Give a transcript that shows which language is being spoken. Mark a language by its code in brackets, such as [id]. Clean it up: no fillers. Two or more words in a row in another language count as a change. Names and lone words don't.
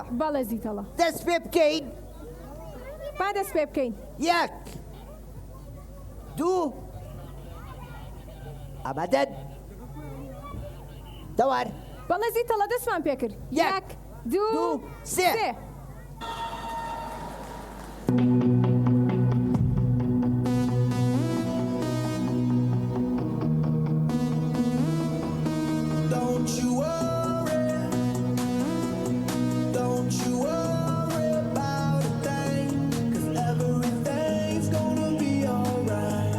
[ckb] بەڵێ زیتەڵە دەست پێ بکەین با دەست پێ بکەین یەک دوو ئامادەن دەوار بەڵێ زیتەڵە دەستمان پێ کرد یەک دوو سێ [en] Don't you worry about a thing, 'cause everything's gonna be alright.